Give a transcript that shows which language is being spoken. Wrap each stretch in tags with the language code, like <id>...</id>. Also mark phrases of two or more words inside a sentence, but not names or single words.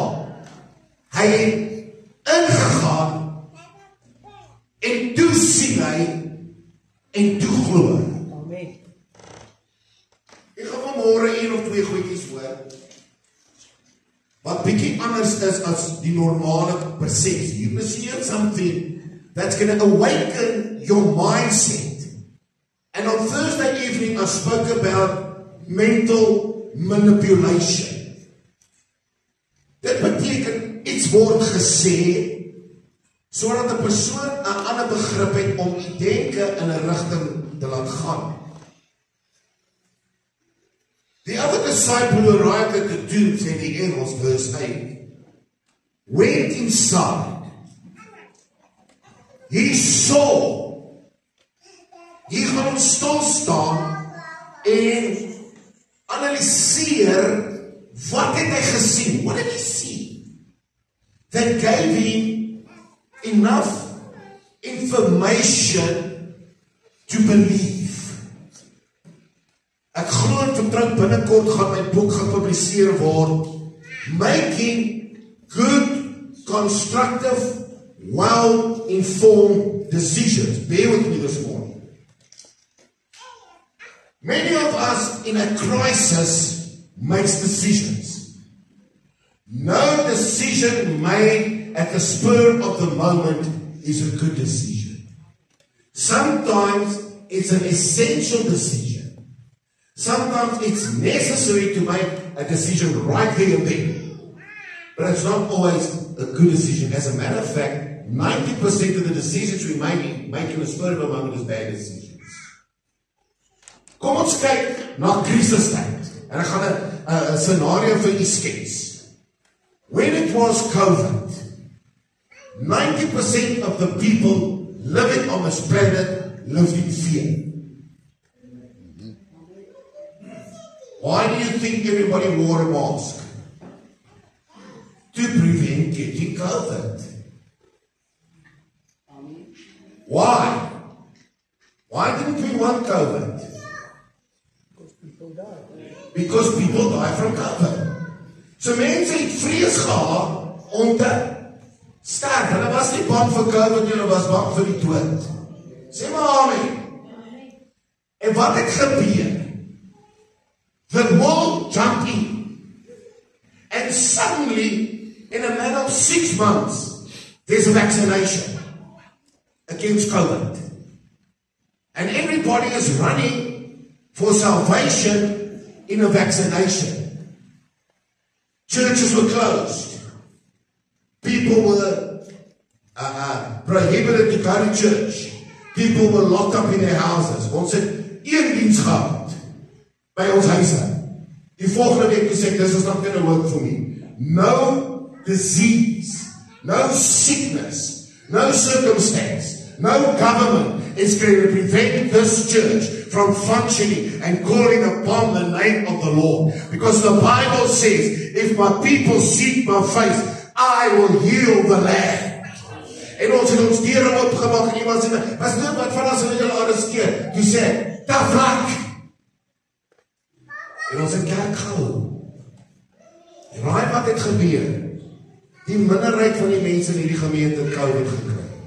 <af>Hy het ingegaan en toe sien hy en toe glo. Amen. Ek gaan vanmôre een of twee goedjies hoor wat bietjie anders is as die normale persepsie.</af> <en>You must hear something that's going to awaken your mindset. And on Thursday evening I spoke about mental manipulation. Dit beteken iets word gesê sodat 'n persoon 'n ander begrip het om die denke in 'n rigting te laat gaan. The other disciple who arrived at the tomb, said the Engels, verse 8, went inside. He saw.</en> <af>Hy gaan stil staan en analyseer wat het hy gesien?</af> <en>What did he see? That gave him enough information to believe.</en> <af>vertrou binnekort gaan my boek gepubliseer word, Making Good, Constructive, Well-Informed Decisions.</af> <en>Bear with me this morning. Many of us in a crisis makes decisions. No decision made at the spur of the moment is a good decision. Sometimes it's an essential decision. Sometimes it's necessary to make a decision right there and then. But it's not always a good decision. As a matter of fact, 90% of the decisions we make in the spur of the moment is bad decisions.</en> <af>Kom ons kyk na krisistyd. En ek gaan 'n scenario vir u skets.</af> <en>When it was COVID, 90% of the people living on this planet lived in fear. Why do you think everybody wore a mask? To prevent getting COVID. Why? Why didn't we want COVID? Because people die from COVID.</en> <af>So mense het vrees gehad om te sterf. Hulle was nie bang vir COVID, hulle was bang vir die dood. Sê maar amen. En wat het gebeur?</af> <en>The world jumped in. And suddenly, in a matter of 6 months, there's a vaccination against COVID. And everybody is running for salvation in a vaccination. Churches were closed. People were prohibited to go to church. People were locked up in their houses.</en> <af>Ons het een diens gehad by ons huise. Die volgende week gesê,</af> <en>this is not going to work for me. No disease, no sickness, no circumstance, no government is going to prevent this church from functioning and calling upon the name of the Lord. Because the Bible says, if my people seek my face, I will heal the land.</en> <af>En ons het ons deur opgemaak en iemand sê, was dit wat van as hulle julle arresteer? Toe sê, ta vlak. En ons het kerk gehou. En raai wat het gebeur? Die minderheid van die mense in hierdie gemeente het COVID gekry.</af>